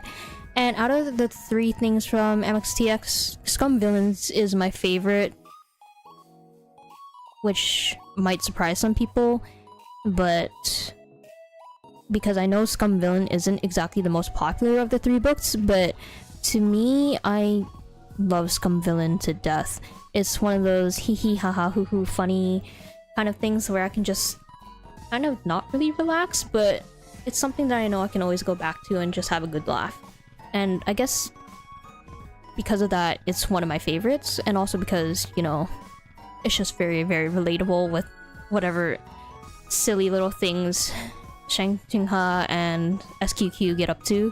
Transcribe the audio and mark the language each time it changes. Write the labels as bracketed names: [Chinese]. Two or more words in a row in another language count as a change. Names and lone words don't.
[English] And out of the 3 things from MXTX, Scum Villains is my favorite, which might surprise some people, but because I know Scum Villain isn't exactly the most popular of the 3 books, but to me, I love Scum Villain to death. It's one of those hee hee ha ha hoo hoo funny kind of things where I can just kind of not really relax, but it's something that I know I can always go back to and just have a good laugh. And I guess because of that, it's one of my favorites, and also because, you know, it's just very, very relatable with whatever silly little things Shang Jingha and SQQ get up to.